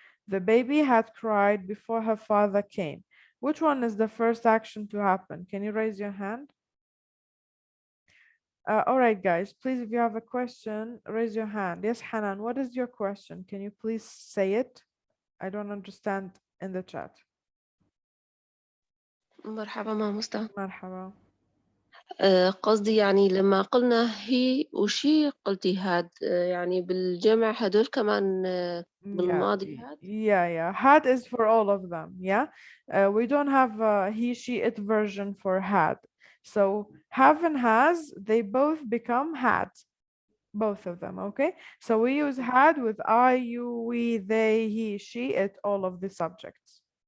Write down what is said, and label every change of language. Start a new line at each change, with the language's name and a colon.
English: The baby had cried before her father came. Which one is the first action to happen? Can you raise your hand? All right, guys, please, if you have a question, raise your hand. Yes, Hanan, what is your question? Can you please say it? I don't understand in the chat.
Arabic: مرحبا مع مصطفى. مرحبا. قصدي يعني لما قلنا هي وشي قلتي هاد يعني بالجمع هدول كمان بالماضي هاد.
English: Yeah. Had is for all of them. Yeah. We don't have he, she, it version for had. So have and has, they both become had. Both of them. Okay. So we use had with I, you, we, they, he, she, it, all of the subjects.